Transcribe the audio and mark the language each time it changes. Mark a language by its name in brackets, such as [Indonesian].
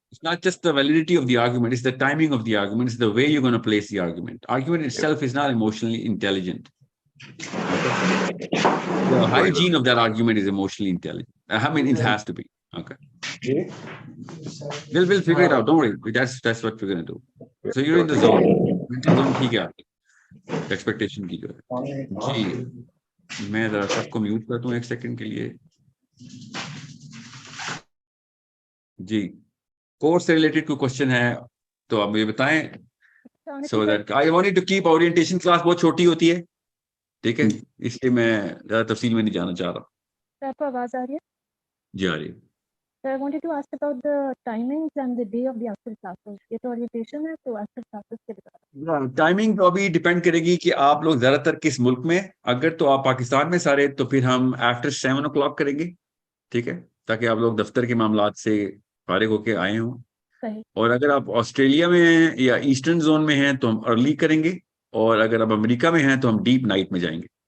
[English] It's not just the validity of the argument, it's the timing of the argument, it's the way you're going to place the argument. Argument itself is not emotionally intelligent. The hygiene of that argument is emotionally intelligent. I mean, it has to be. Okay. We'll figure it out. Don't worry. That's what we're going to do. So you're in the zone. Mental zone [Urdu] ٹھیک ہے آپ کی expectation کی جو ہے. جی میں ذرا سب کو میوٹ کرتا ہوں ایک سیکنڈ کے لیے. جی کورس سے ریلیٹڈ کوئی کوشچن ہے تو آپ مجھے بتائیں. [English] So that I wanted to keep orientation class [Urdu] بہت چھوٹی ہوتی ہے, ٹھیک ہے, اس لیے میں زیادہ تفصیل میں نہیں جانا چاہ رہا. آپ کو آواز آ رہی ہے؟ جی آ رہی ہے. [English] So I wanted to ask about the timings and the day of the actual classes. [Urdu] یہ تو orientation ہے تو actual classes کے بارے میں. ٹائمنگ تو ابھی ڈیپینڈ کرے گی کہ آپ لوگ زیادہ تر کس ملک میں. اگر تو آپ پاکستان میں سارے تو پھر ہم آفٹر 7 o'clock کریں گے, ٹھیک ہے, تاکہ آپ لوگ دفتر کے معاملات سے فارغ ہو کے آئے ہوں. اور اگر آپ آسٹریلیا میں ہیں یا ایسٹرن زون میں ہیں تو ہم ارلی کریں گے, اور اگر آپ امریکہ میں ہیں تو ہم ڈیپ نائٹ میں جائیں گے.